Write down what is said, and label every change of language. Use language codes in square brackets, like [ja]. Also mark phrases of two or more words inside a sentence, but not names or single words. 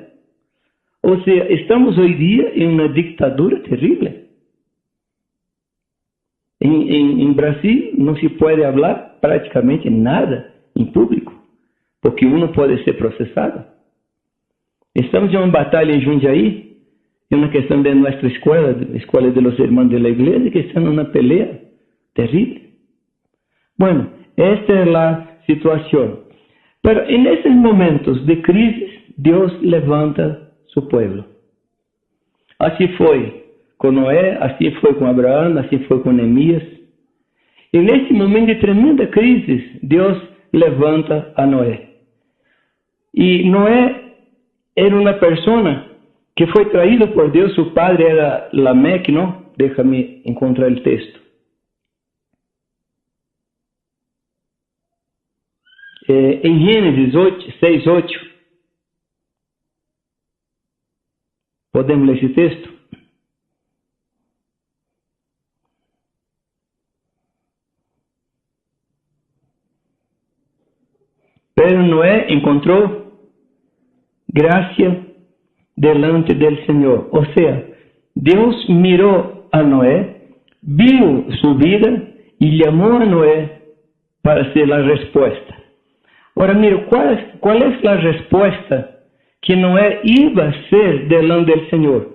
[pt] Ou seja, estamos hoje dia em uma ditadura terrível. Em Brasil não se pode falar praticamente nada em público, porque uno pode ser processado. Estamos em uma batalha em Jundiaí, em uma questão de nossa escola [es] de los hermanos de la iglesia, [pt] que estão numa pelea terrível. Bueno, esta é a situação. [es] Pero en esses momentos de crisis, [pt] Deus levanta [es] su pueblo. [pt] Assim foi com Noé, assim foi com Abraão, assim foi com Neemias. E nesse momento de tremenda crise, Deus levanta a Noé. E Noé era uma pessoa que foi traído por Deus, [es] su padre era Lameque, ¿no? Déjame encontrar el texto. [pt] En Gênesis 6:8, podemos ler esse texto? [es] Pero Noé encontrou gracia delante del Señor. O sea, Dios miró a Noé, vio su vida y llamó a Noé para ser la respuesta. Ahora mira, ¿cuál es la respuesta que Noé iba a hacer delante del Señor?